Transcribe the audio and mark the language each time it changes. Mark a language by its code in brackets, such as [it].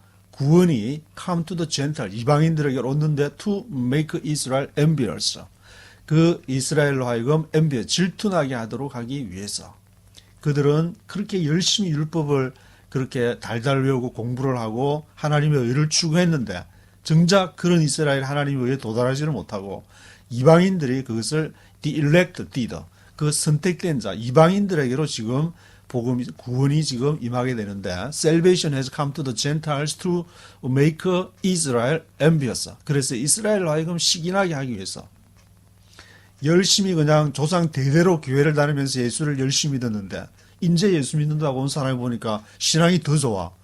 [ko] 구원이 [en] come to the Gentiles, [ko] 이방인들에게 오는데 [en] to make Israel envious. [ko] 그 이스라엘로 하여금 envious, 질투나게 하도록 하기 위해서. 그들은 그렇게 열심히 율법을 그렇게 달달 외우고 공부를 하고 하나님의 의를 추구했는데 정작 그런 이스라엘 하나님의 의에 도달하지를 못하고 이방인들이 그것을 [en] the elect did, [ko] 그 선택된 자 이방인들에게로 지금 구원이 지금 임하게 되는데 [en] salvation has come to the Gentiles to make Israel envious. [ko] 그래서 이스라엘로 하여금 시기나게 하기 위해서 열심히 그냥 조상 대대로 교회를 다니면서 예수를 열심히 듣는데 이제 예수 믿는다고 온 사람이 보니까 신앙이 더 좋아.